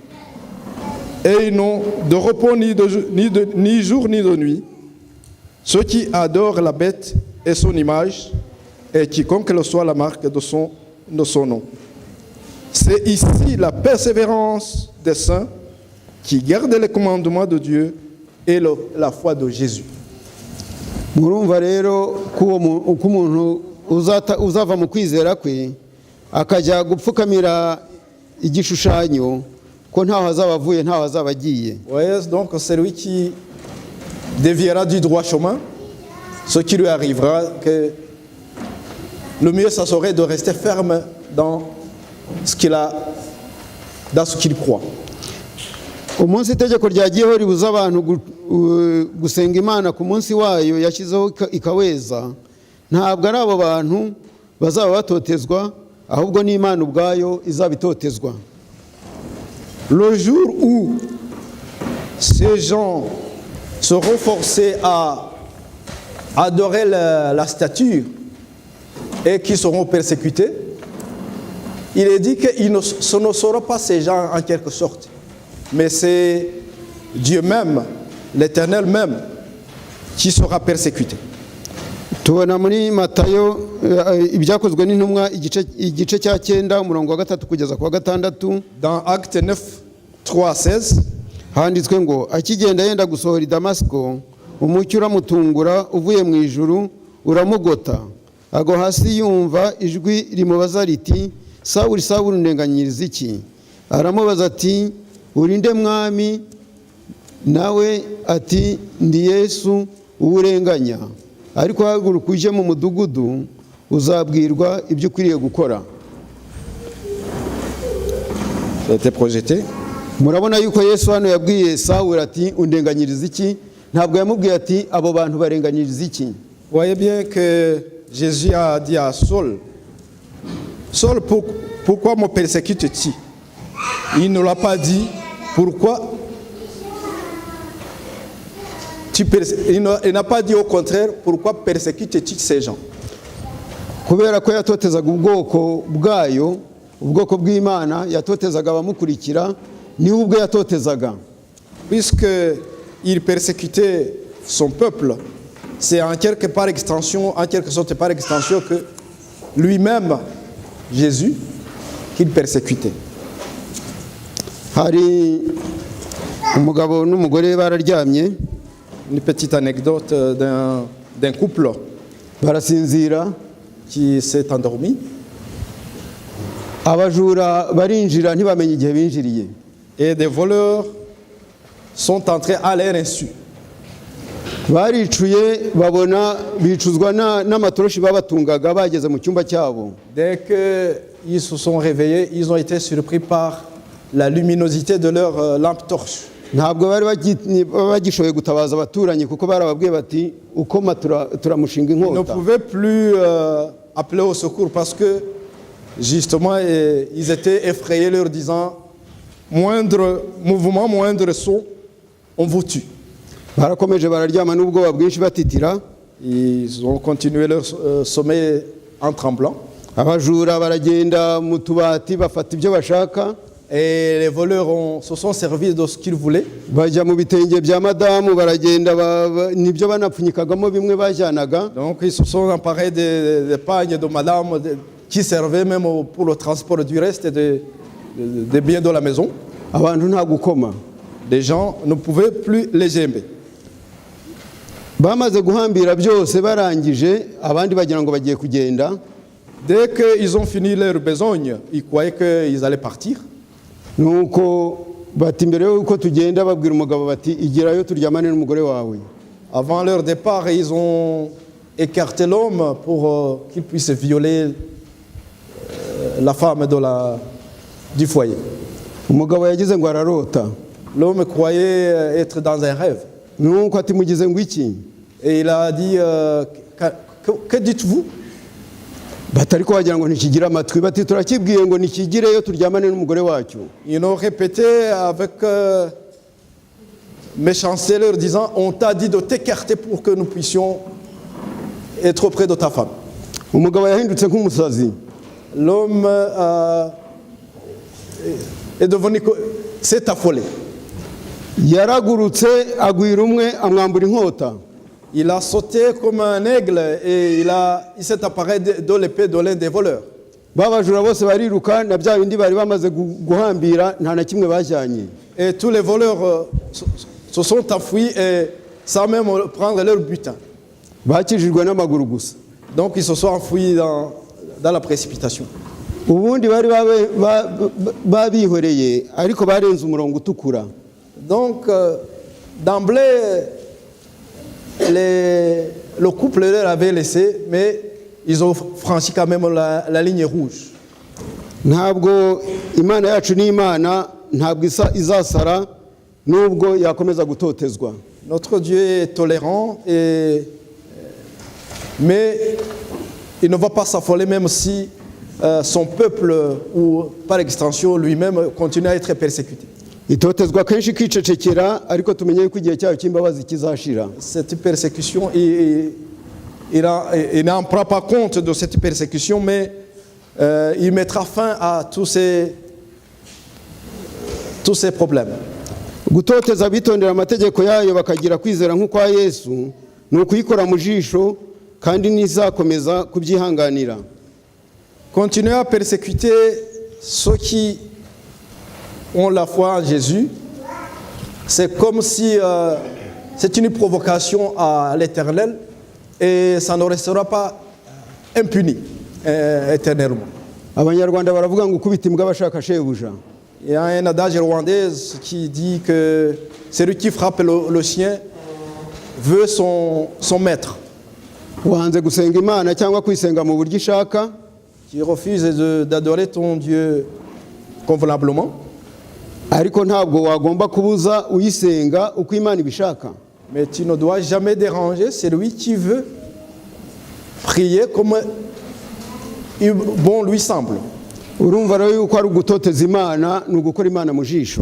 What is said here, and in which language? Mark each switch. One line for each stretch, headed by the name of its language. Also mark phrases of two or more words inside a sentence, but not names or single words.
French: Et ils n'ont de repos ni jour ni de nuit, ceux qui adorent la bête et son image, et quiconque le soit la marque de son nom. C'est ici la persévérance des saints qui gardent les commandements de Dieu et la foi de Jésus.
Kinyarwanda: Murumva rero ko umuntu uzava mu kwizera kwe akajya gupfukamira igishushanyo ko ntaho azaba avuye ntaho azaba agiye.
French: Voyez donc celui qui déviera du droit chemin, ce qui lui arrivera, que le mieux ça serait de rester ferme dans ce qu'il croit.
Kinyarwanda: Umunsi itegeko ryagiyeho ribuza abantu gusenga Imana ku munsi wayo yashyizeho ikaweza, ntabwo ari abo bantu bazaba batotezwa, ahubwo ni Imana ubwayo izabitotezwa.
French: Le jour où ces gens seront forcés à adorer la statue et qui seront persécutés, il est dit que ce ne seront pas ces gens en quelque sorte, mais c'est Dieu même, l'Éternel même, qui sera persécuté.
Kinyarwanda: Tubona muri Matayo ibyakozwe n'intumwa igice cya 9 umurongo wa 3 kugeza ku wa 6.
French: Dans Acte 9, 3-16,
Kinyarwanda: handitswe ngo akigenda yenda gusohora i Damasiko, umucyo uramutungura uvuye mu ijuru uramugota, ago hasi yumva ijwi rimubaza riti: Sawuli, Sawuli, undenganyiriza iki? Aramubaza ati: urinde mwami? Nawe ati: ndi Yesu uwurenganya, ariko haguruka uje mu mudugudu uzabwirwa ibyo ukwiriye gukora.
French: C'était projeté.
Kinyarwanda: Murabona yuko Yesu hano yabwiye Sawuli ati undenganyiriza iki, ntabwo yamubwiye ati abo bantu barenganyiriza iki.
French: Voyez bien que Jésus a dit à Saul: Saul, pourquoi me persécutes-tu? Il ne l'a pas dit pourquoi il n'a pas dit au contraire pourquoi persécutes-tu ces gens.
Kinyarwanda: Kubera ko yatotezaga ubwoko bwayo, ubwoko bw'Imana yatotezaga abamukurikira, ni ubwo yatotezaga.
French: Puisque il persécutait son peuple, c'est en quelque sorte par extension que lui-même, Jésus, qu'il persécutait.
Kinyarwanda: Hari umugabo n'umugore bararyamye.
French: Une petite anecdote d'un couple
Kinyarwanda: barasinzira
French: qui s'est endormi.
Kinyarwanda: Abajura barinjira ntibamenye igihe binjiriye.
French: Et des voleurs sont entrés à leur insu.
Kinyarwanda: Baricuye babona bicuzwa n'amatoroshi babatungaga bageze mu cyumba cyabo.
French: Dès qu'ils se sont réveillés, ils ont été surpris par la luminosité de leur lampe torche.
Kinyarwanda: Ntabwo bari bagishoboye gutabaza abaturanyi kuko barababwiye bati ukoma turamushinga inkota.
French: Ils ne pouvaient plus appeler au secours parce que justement ils étaient effrayés leur disant: moindre mouvement, moindre son, on vous tue.
Kinyarwanda: Barakomeje bararyama n'ubwoba bwinshi batitira.
French: Ils ont continué leur sommeil en tremblant.
Kinyarwanda: Abajura baragenda mu tubati bafata ibyo bashaka.
French: Et les voleurs se sont servis de ce qu'ils voulaient.
Kinyarwanda: bajya mu bitenge bya madamu baragenda nibyo banapfunyikagamo bimwe bajyanaga.
French: Donc ils se sont emparés des pagnes de madame qui servaient même pour le transport du reste des biens de la maison.
Kinyarwanda: Abantu nta gukoma.
French: Les gens ne pouvaient plus les aimer.
Kinyarwanda: Bamaze guhambira byose barangije abandi bagira ngo bagiye kugenda.
French: Dès qu'ils ont fini leur besogne, ils croyaient qu'ils allaient partir.
Kinyarwanda: Nuko bati mbere yuko tugenda babwira umugabo bati igerayo turyamane n'umugore wawe.
French: Avant leur départ, ils ont écarté l'homme pour qu'il puisse violer la femme du foyer.
Kinyarwanda: Umugabo yagize ngo ararota.
French: L'homme croyait être dans un rêve.
Kinyarwanda: Nuko ati mugize ngo iki?
French: Et il a dit, que dites-vous?
Kinyarwanda: Batari ko wagira ngo ntikigira amatwi bati turakibwiye ngo nikigireyo turyamane n'umugore wacyo.
French: Ils ont répété avec méchanceté leur disant, on t'a dit de t'écarter pour que nous puissions être auprès de ta femme.
Kinyarwanda: Umugabo yahindutse nk'umusazi.
French: L'homme est devenu, s'est affolé.
Kinyarwanda: Yaragurutse agwira umwe amwambura inkota.
French: Il a sauté comme un aigle et il s'est apparé de l'épée de l'un des voleurs.
Kinyarwanda: Babajura bose bariruka na bya bindi bari bamaze guhambira nta na kimwe bajyanye.
French: Et tous les voleurs se sont enfuis et sans même prendre leur butin.
Kinyarwanda: Bakijijwe n'amaguru gusa.
French: Donc ils se sont enfuis dans la précipitation.
Kinyarwanda: Ubundi bari babihoreye ariko barenze umurongo utukura.
French: Donc d'emblée le couple leur avait laissé, mais ils ont franchi quand même la ligne rouge.
Kinyarwanda: Ntabwo Imana yacu ni Imana ntabwo izasara nubwo yakomeza gutotezwa.
French: Notre Dieu est tolérant, mais il ne va pas s'affoler même si son peuple ou par extension lui-même continue à être persécuté.
Kinyarwanda: Itotezwa kenshi kwicecekera ariko tumenye ko igihe cyayo cy'imbabazi kizashira.
French: Cette persécution, il n'en prend pas compte de cette persécution, mais il mettra fin à tous ces problèmes.
Kinyarwanda: Gutoteza bitondera amategeko yayo bakagira kwizera nk'ukwa Yesu ni ukuyikora mu jisho kandi nizakomeza kubyihanganira.
French: Continuer à persécuter ceux qui ont la foi en Jésus, c'est comme si c'est une provocation à l'Éternel et ça ne restera pas impuni éternellement.
Kinyarwanda: Abanyarwanda baravuga ngo ukubita imbwa bashaka shebuja.
French: Il y a un adage rwandais qui dit que celui qui frappe le chien veut son maître.
Kinyarwanda: Wanze gusenga Imana cyangwa kwisenga mu buryo ishaka.
French: Tu refuses d'adorer ton Dieu convenablement.
Kinyarwanda: Ariko ntabwo wagomba kubuza uyisenga uko Imana ibishaka.
French: Mais tu ne dois jamais déranger celui qui veut prier comme bon lui semble.
Kinyarwanda: Urumva rero yuko ari ugutoteza Imana ni ugukora Imana mu jisho.